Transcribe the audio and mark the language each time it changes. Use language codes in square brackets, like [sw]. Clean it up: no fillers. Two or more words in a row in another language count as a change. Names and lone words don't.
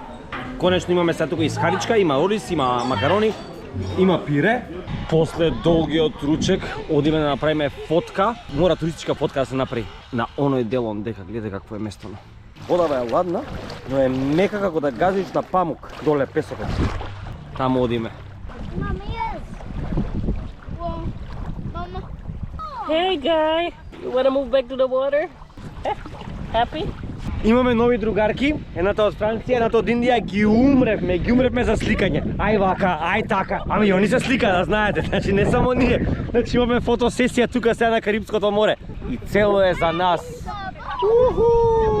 [mk] Конечно имаме сега тука и скаричка, има орис, има макарони, има пире. После долгиот ручек одиме да направиме фотка. Мора туристичка фотка да се направи на оној дел дека гледа какво е местото. Водава е ладна, но е мека како да газиш на памук доле песокот. Таму одиме. [en] Mama, yes. Well, Mama. Hey guy, you wanna move back to the water? Happy? [mk] Имаме нови другарки, едната од Франција, едната од Индија, ги умревме за сликање. Ај вака, ај така. Ами они се слика, да знаете, значи не само ние. Значи имаме фотосесија тука сега на Карипското море. И цело е за нас. Чекай рес, мучачо.